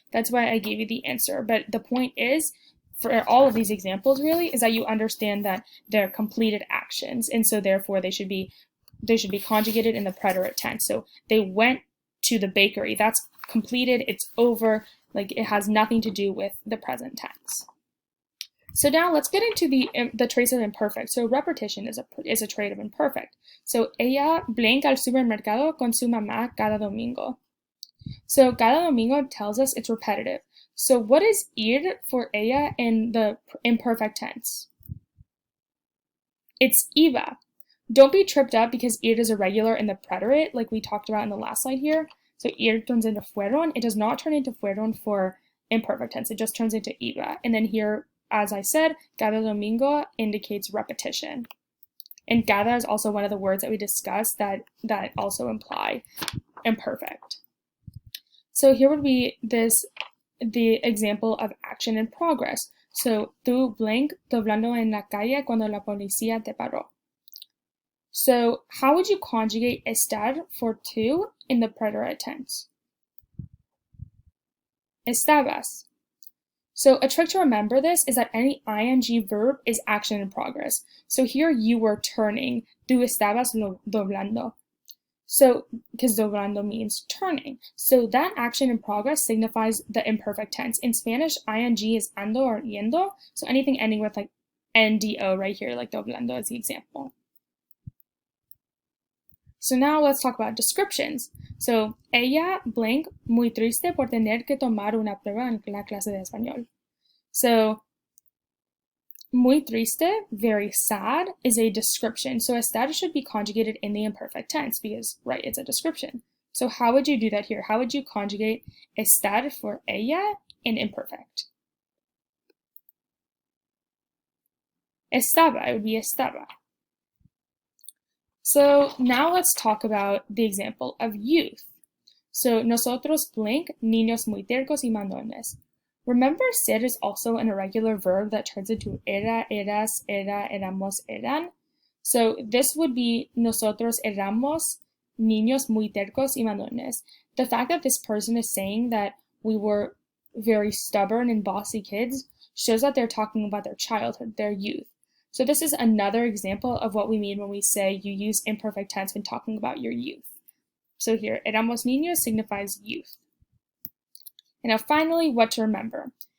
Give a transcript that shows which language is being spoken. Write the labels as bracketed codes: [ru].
[en] That's why I gave you the answer. But the point is, for all of these examples really, is that you understand that they're completed actions, and so therefore they should be conjugated in the preterite tense. So they went to the bakery. That's completed, it's over, like it has nothing to do with the present tense. So now let's get into the traits of imperfect. So repetition is a trait of imperfect. [es] So ella blank al supermercado con su mamá cada domingo. [en] So cada domingo tells us it's repetitive. So what is ir for ella in the imperfect tense? It's iba. Don't be tripped up because ir is irregular in the preterite, like we talked about in the last slide here. So ir turns into fueron. It does not turn into fueron for imperfect tense. It just turns into iba. And then here, as I said, cada domingo indicates repetition. And cada is also one of the words that we discussed that also imply imperfect. So here would be the example of action in progress. [es] So, tú blank doblando en la calle cuando la policía te paró. [en] So, how would you conjugate estar for to in the preterite tense? Estabas. So a trick to remember this is that any ing verb is action in progress. So here you were turning. [es] Tú estabas doblando. [en] So, because doblando means turning. So that action in progress signifies the imperfect tense. In Spanish, ing is ando or yendo. So anything ending with like ndo right here, like doblando is the example. So now let's talk about descriptions. [es] So, ella blank muy triste por tener que tomar una prueba en la clase de español. [en] So, [es] muy triste, [en] very sad, is a description. So estar should be conjugated in the imperfect tense because, right, it's a description. So how would you do that here? How would you conjugate estar for ella in imperfect? Estaba, it would be estaba. So now let's talk about the example of youth. [es] So, nosotros blank, niños muy tercos y mandones. [en] Remember, ser is also an irregular verb that turns into era, eras, era, éramos, eran. [es] So this would be nosotros éramos niños muy tercos y mandones. [en] The fact that this person is saying that we were very stubborn and bossy kids shows that they're talking about their childhood, their youth. So this is another example of what we mean when we say you use imperfect tense when talking about your youth. So here, [es] éramos niños [en] signifies youth. And now finally, what to remember.